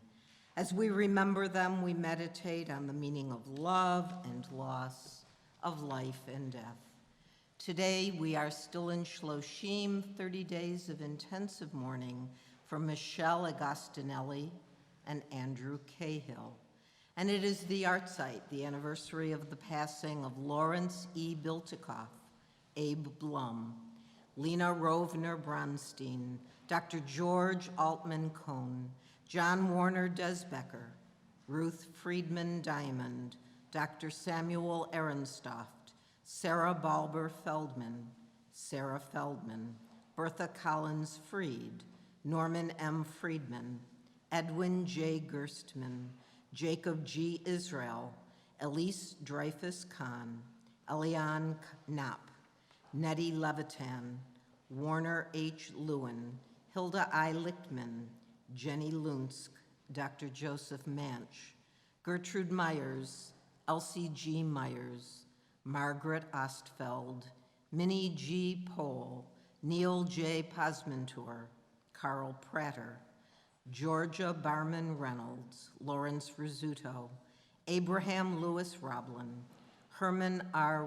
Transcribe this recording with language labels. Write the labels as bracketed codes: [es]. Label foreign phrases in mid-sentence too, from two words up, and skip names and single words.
[en] As we remember them, we meditate on the meaning of love and loss, of life and death. Today, we are still in Shloshim, 30 days of intensive mourning for Michelle Agostinelli and Andrew Cahill. And it is the art site, the anniversary of the passing of Lawrence E. Biltikoff, Abe Blum, Lena Rovner Bronstein, Dr. George Altman Cohn, John Warner Desbecker, Ruth Friedman Diamond, Dr. Samuel Ehrenstoft, Sarah Balber Feldman, Sarah Feldman, Bertha Collins Freed, Norman M. Friedman, Edwin J. Gerstmann, Jacob G. Israel, Elise Dreyfus Kahn, Eliane Knapp, Nettie Levitan, Warner H. Lewin, Hilda I. Lichtman, Jenny Lunsk, Dr. Joseph Manch, Gertrude Myers, Elsie G. Myers, Margaret Ostfeld, Minnie G. Pohl, Neil J. Pasmantur, Carl Prater, Georgia Barman Reynolds, Lawrence Rizzuto, Abraham Lewis Roblin, Herman R.